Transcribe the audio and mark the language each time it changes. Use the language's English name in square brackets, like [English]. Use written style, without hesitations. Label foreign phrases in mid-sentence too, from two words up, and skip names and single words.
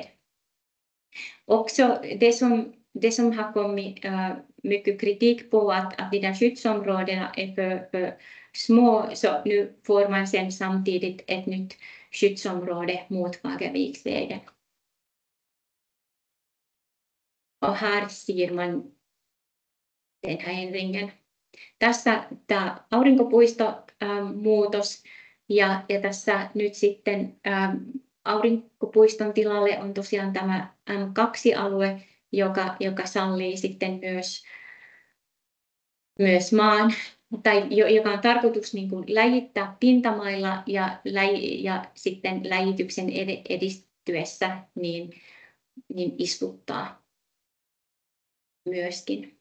[Swedish] Också det som har kommit mycket kritik på att de där skyddsområdena är för små, så nu får man sen samtidigt ett nytt skyddsområde mot Fagerviksvägen. Och här ser man den här ändringen. [Finnish] Tässä tämä aurinkopuistomuutos ja tässä nyt sitten aurinkopuiston tilalle on tosiaan tämä M2-alue, joka sallii sitten myös maan, tai joka on tarkoitus niin kuin läjittää pintamailla ja sitten läjityksen edistyessä, niin niin istuttaa myöskin.